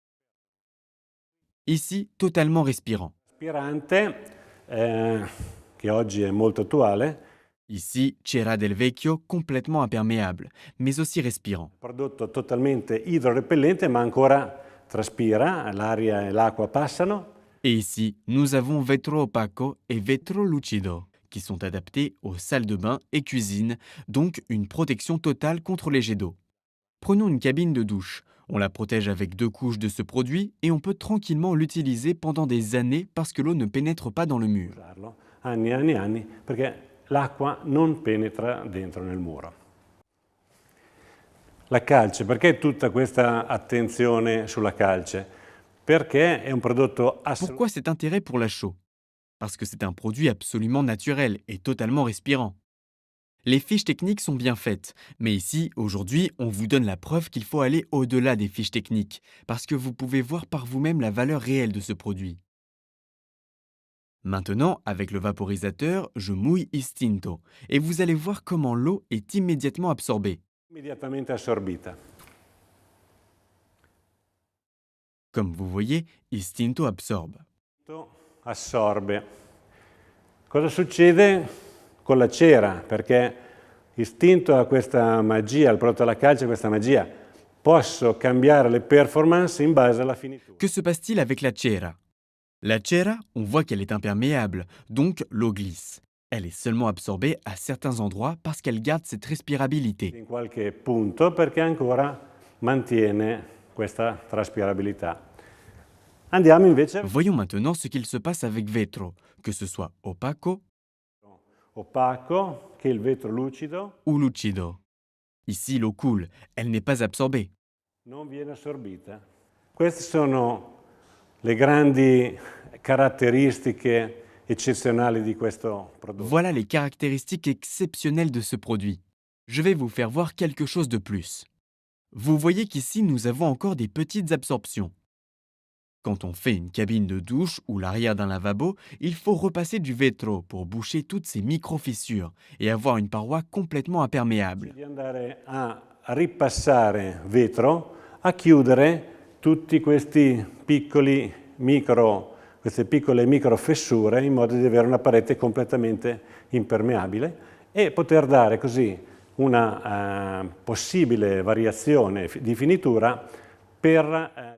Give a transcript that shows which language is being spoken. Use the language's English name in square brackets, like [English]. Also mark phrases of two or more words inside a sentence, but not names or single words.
[French] Ici, totalement respirant. [Italian] aspirante, che oggi è molto attuale, Ici, cera del vecchio, [French] complètement imperméable, mais aussi respirant. [Italian] prodotto totalmente idrorepellente ma ancora traspira, l'aria e l'acqua passano. [French] Et ici, nous avons vetro opaco et vetro lucido, qui sont adaptés aux salles de bain et cuisine, donc une protection totale contre les jets d'eau. Prenons une cabine de douche. On la protège avec 2 couches de ce produit et on peut tranquillement l'utiliser pendant des années parce que l'eau ne pénètre pas dans le mur. [Italian] Usarlo anni e anni e anni perché l'acqua non penetra dentro nel muro. La calce, perché tutta questa attenzione sulla calce? Perché è un prodotto assolutamente [French] Pourquoi cet intérêt pour la chaux? Parce que c'est un produit absolument naturel et totalement respirant. Les fiches techniques sont bien faites, mais ici, aujourd'hui, on vous donne la preuve qu'il faut aller au-delà des fiches techniques, parce que vous pouvez voir par vous-même la valeur réelle de ce produit. Maintenant, avec le vaporisateur, je mouille Istinto, et vous allez voir comment l'eau est immédiatement absorbée. [Italian] immediatamente assorbita. [French] Comme vous voyez, Istinto absorbe. [Italian] Assorbe. Cosa succede con la cera? Perché istinto ha questa magia, il prodotto alla calce ha questa magia. Posso cambiare le performance in base alla finitura. [French] Que se passe-t-il avec la cera? La cera, on voit qu'elle est imperméable, donc l'eau glisse. Elle est seulement absorbée à certains endroits parce qu'elle garde cette respirabilité. [Italian] In qualche punto perché ancora mantiene questa traspirabilità. Andiamo invece [French] Voyons maintenant ce qu'il se passe avec vetro, que ce soit opaco [Italian] opaco, che è il vetro lucido [French] ou lucido. Ici, l'eau coule, elle n'est pas absorbée. [Italian] non viene assorbita. Queste sono le grandi caratteristiche eccezionali di questo prodotto. [French] Voilà les caractéristiques exceptionnelles de ce produit. Je vais vous faire voir quelque chose de plus. Vous voyez qu'ici, nous avons encore des petites absorptions. Quand on fait une cabine de douche ou l'arrière d'un lavabo, il faut repasser du vetro pour boucher toutes ces micro-fissures et avoir une paroi complètement imperméable. [Italian] Di andare a ripassare vetro, a chiudere tutti questi queste piccole micro fessure in modo di avere una parete completamente impermeabile e poter dare così una possibile variazione di finitura per